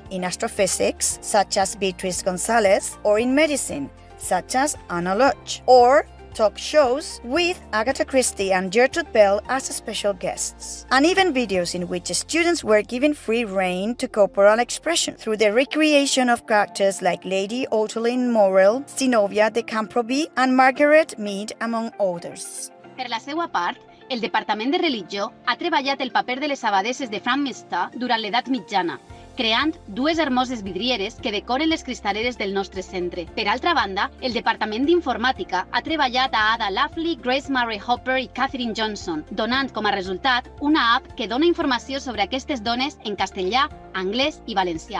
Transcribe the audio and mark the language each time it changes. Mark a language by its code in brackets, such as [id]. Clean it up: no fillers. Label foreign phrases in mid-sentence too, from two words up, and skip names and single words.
[en] in astrophysics, such as Beatriz Gonzalez, or in medicine, such as Anna Loach, or talk shows with Agatha Christie and Gertrude Bell as special guests, and even videos in which students were given free rein to corporal expression through the recreation of characters like Lady Ottoline Morrell, Zenobia de Camproby, and Margaret Mead, among others. [ca] Per la seva part, el Departament de Religió ha treballat el paper de les abadesses de Framminster durant l'edat mitjana, creant 2 hermoses vidrieres que decoren les cristaleres del nostre centre. Per altra banda, el Departament d'Informàtica ha treballat a Ada Lovely, Grace Murray Hopper i Catherine Johnson, donant com a resultat una app que dona informació sobre aquestes dones en castellà, anglès i valencià.